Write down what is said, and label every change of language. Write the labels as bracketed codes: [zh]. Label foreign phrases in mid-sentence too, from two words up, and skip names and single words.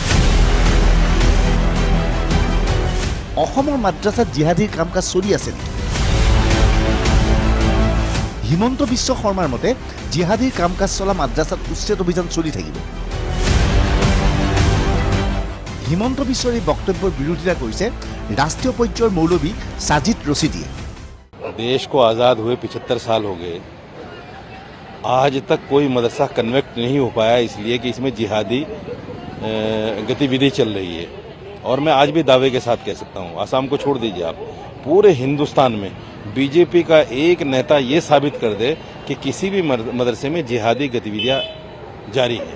[as] অসমৰ মাদ্ৰাছাত জিহাদীৰ কাম কাজ চলি আছে নেকি? হিমন্ত বিশ্ব শৰ্মাৰ মতে জিহাদীৰ কাম কাজ চলা মাদ্ৰাছাত উচ্ছেদ অভিযান চলি থাকিব। হিমন্ত বিশ্বৰ এই বক্তব্যৰ বিৰোধিতা কৰিছে ৰাষ্ট্ৰীয় পৰ্যায়ৰ মৌলবী সাজিদ ৰছিদিয়ে। [hi] देश को आज़ाद हुए 75 साल हो गए, आज तक कोई मदरसा कन्वेक्ट नहीं हो पाया, इसलिए कि इसमें जिहादी गतिविधि चल रही है। और मैं आज भी दावे के साथ कह सकता हूँ, आसाम को छोड़ दीजिए आप, पूरे हिंदुस्तान में बीजेपी का एक नेता ये साबित कर दे कि किसी भी मदरसे में जिहादी गतिविधियाँ जारी है।